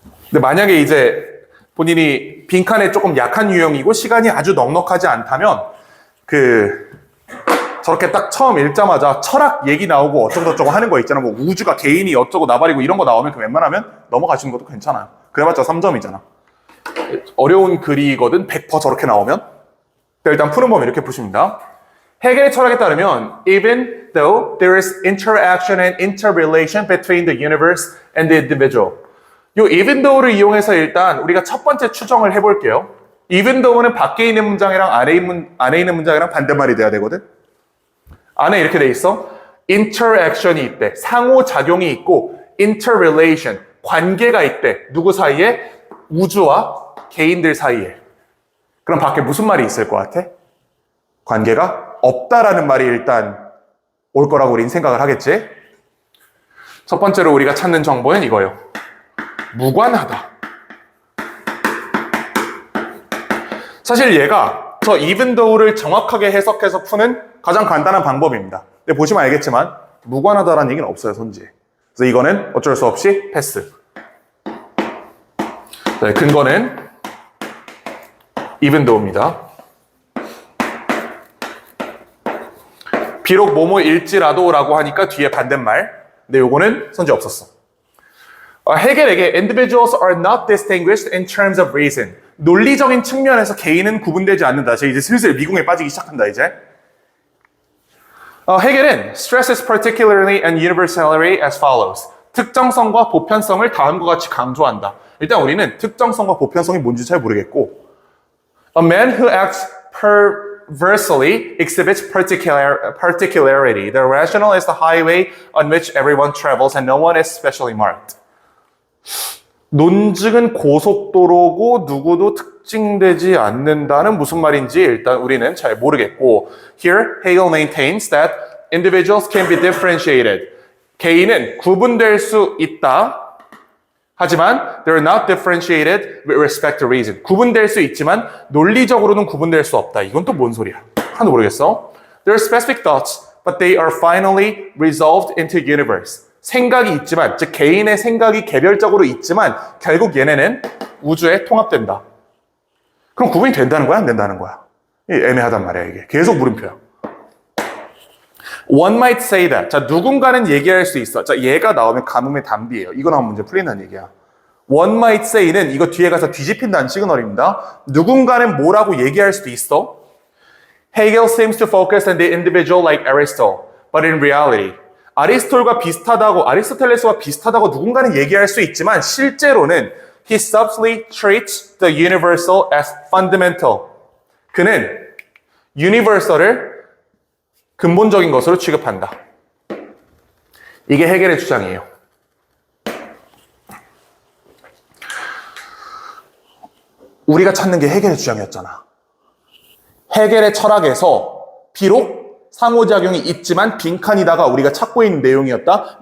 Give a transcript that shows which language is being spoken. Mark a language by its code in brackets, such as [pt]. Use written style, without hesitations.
[ko] 근데 만약에 이제 본인이 빈칸에 조금 약한 유형이고 시간이 아주 넉넉하지 않다면 저렇게 딱 처음 읽자마자 철학 얘기 나오고 어쩌고저쩌고 하는 거 있잖아. 뭐 우주가 개인이 어쩌고 나발이고 이런 거 나오면 웬만하면 넘어가시는 것도 괜찮아요. 그래봤자 3점이잖아. 어려운 글이거든. 100% 저렇게 나오면. 일단 푸는 법은 이렇게 푸십니다. 해겔의 철학에 따르면 [en] even though there is interaction and interrelation between the universe and the individual. [ko] 요 even though를 이용해서 일단 우리가 첫 번째 추정을 해볼게요. even though는 밖에 있는 문장이랑 안에 있는 문장이랑 반대말이 돼야 되거든. 안에 이렇게 돼 있어. interaction이 있대. 상호작용이 있고 interrelation, 관계가 있대. 누구 사이에? 우주와 개인들 사이에. 그럼 밖에 무슨 말이 있을 것 같아? 관계가 없다라는 말이 일단 올 거라고 우린 생각을 하겠지. 첫 번째로 우리가 찾는 정보는 이거예요. 무관하다. 사실 얘가 저 even though를 정확하게 해석해서 푸는 가장 간단한 방법입니다. 근데 보시면 알겠지만 무관하다라는 얘기는 없어요, 손지에. 그래서 이거는 어쩔 수 없이 패스. 네, 근거는 even though입니다. 비록 뭐뭐일지라도라고 하니까 뒤에 반대말. 근데 요거는 손지 없었어. 해겔에게 [en] individuals are not distinguished in terms of reason. [ko] 논리적인 측면에서 개인은 구분되지 않는다. 제가 이제 슬슬 미궁에 빠지기 시작한다, 이제. 해겔은 [en] stresses particularly and universality as follows. [ko] 특정성과 보편성을 다음과 같이 강조한다. 일단 우리는 특정성과 보편성이 뭔지 잘 모르겠고 [en] A man who acts perversely exhibits particularity. The rational is the highway on which everyone travels and no one is specially marked. [ko] 논증은 고속도로고 누구도 특징되지 않는다는 무슨 말인지 일단 우리는 잘 모르겠고 [en] Here, Hegel maintains that individuals can be differentiated. [ko] 개인은 구분될 수 있다. 하지만 [en] they're not differentiated with respect to reason. [ko] 구분될 수 있지만 논리적으로는 구분될 수 없다. 이건 또 뭔 소리야? 하나도 모르겠어. [en] There are specific thoughts, but they are finally resolved into universe. [ko] 생각이 있지만, 즉 개인의 생각이 개별적으로 있지만 결국 얘네는 우주에 통합된다. 그럼 구분이 된다는 거야? 안 된다는 거야? 애매하단 말이야, 이게. 계속 물음표야. [en] One might say that. [ko] 자, 누군가는 얘기할 수 있어. 자, 얘가 나오면 가뭄의 담비예요. 이거 나오면 문제 풀린다는 얘기야. [en] One might say [ko] 는 이거 뒤에 가서 뒤집힌다는 시그널입니다. 누군가는 뭐라고 얘기할 수도 있어. [en] Hegel seems to focus on the individual like Aristotle, but in reality, [ko] 아리스톨과 비슷하다고, 아리스토텔레스와 비슷하다고 누군가는 얘기할 수 있지만 실제로는 [en] he subtly treats the universal as fundamental. [ko] 그는 universal을 근본적인 것으로 취급한다. 이게 해겔의 주장이에요. 우리가 찾는 게 해겔의 주장이었잖아. 해겔의 철학에서 비록 상호작용이 있지만 빈칸이다가 우리가 찾고 있는 내용이었다.